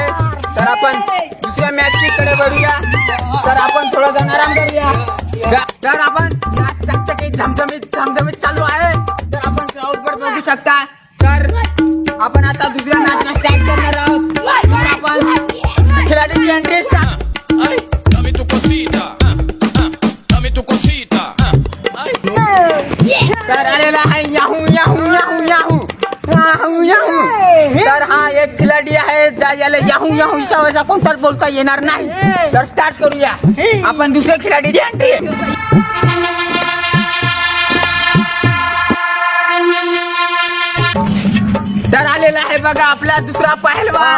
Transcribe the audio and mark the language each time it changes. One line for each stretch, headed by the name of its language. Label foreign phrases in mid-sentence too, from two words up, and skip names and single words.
Marathi: तर आपण दुसऱ्या मॅचची कडे वळूया. तर आपण थोडा जण आराम करूया. तर आपण चकचकीत झमझमीत चालू आहे. तर आपण क्राऊड वर बघू शकता. तर आपण आता दुसऱ्या मॅचला स्टार्ट करणार आहोत. तर आपण खिलाडीची
English: entry start.
Spanish: Dame tu cosita, dame tu cosita.
Marathi: तर आलेला आहे याहू याहू याहू याहू याहू याहू. तर हा एक खिलाडी आहे ज्याला याहू याहू असा कोणताच बोलता येणार नाही. तर स्टार्ट करूया आपण दुसऱ्या खिलाडीची एंट्री. तर आलेला आहे बघा आपला दुसरा पहिलवान.